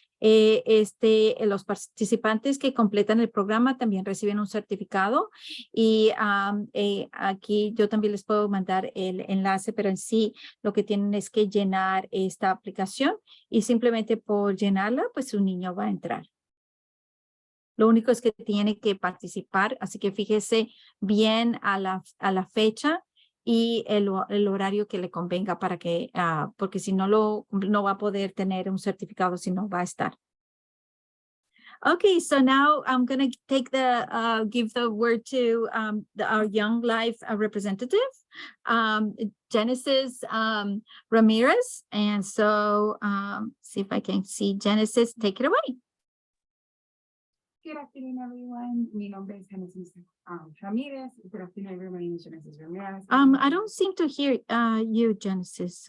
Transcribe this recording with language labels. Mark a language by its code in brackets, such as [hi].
[es] Los participantes que completan el programa también reciben un certificado y aquí yo también les puedo mandar el enlace, pero en sí lo que tienen es que llenar esta aplicación y simplemente por llenarla, pues su niño va a entrar. Lo único es que tiene que participar, así que fíjese bien a la fecha y el horario que le convenga para que, porque si no no va a poder tener un certificado si no va a estar. [en] Okay, so now I'm going to give the word to our Young Life representative, Genesis Ramirez. And so see if I can see Genesis, take it away. Good afternoon, everyone. [es] Mi nombre es Genesis Ramirez. [en] Good afternoon, everyone. My name is Genesis Ramirez. I don't seem to hear you, Genesis.